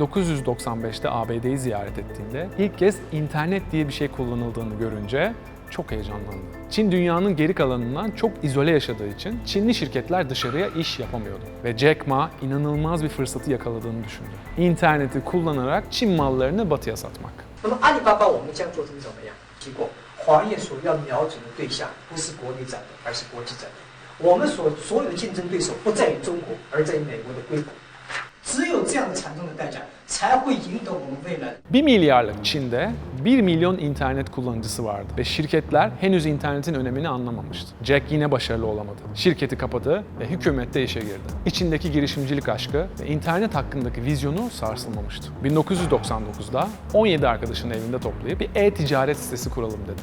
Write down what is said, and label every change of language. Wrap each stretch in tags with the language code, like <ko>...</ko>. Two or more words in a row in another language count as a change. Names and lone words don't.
<tr>1995'te ABD'yi ziyaret ettiğinde ilk kez internet diye bir şey kullanıldığını görünce çok heyecanlandı. Çin dünyanın geri kalanından çok izole yaşadığı için Çinli şirketler dışarıya iş yapamıyordu. Ve Jack Ma inanılmaz bir fırsatı yakaladığını düşündü. İnterneti kullanarak Çin mallarını batıya satmak.</tr> <zh>那么阿里巴巴我们将做出怎么样？结果华业所要瞄准的对象不是国内展的，而是国际展的。我们所有的竞争对手不在于中国，而在于美国的硅谷。只有这样的惨重的代价，才会赢得我们未来。</zh> <tr>1 milyarlık Çin'de 1 milyon internet kullanıcısı vardı ve şirketler henüz internetin önemini anlamamıştı. Jack yine başarılı olamadı. Şirketi kapadı ve hükümette işe girdi. İçindeki girişimcilik aşkı ve internet hakkındaki vizyonu sarsılmamıştı. 1999'da 17 arkadaşını evinde toplayıp bir e-ticaret sitesi kuralım dedi.</tr>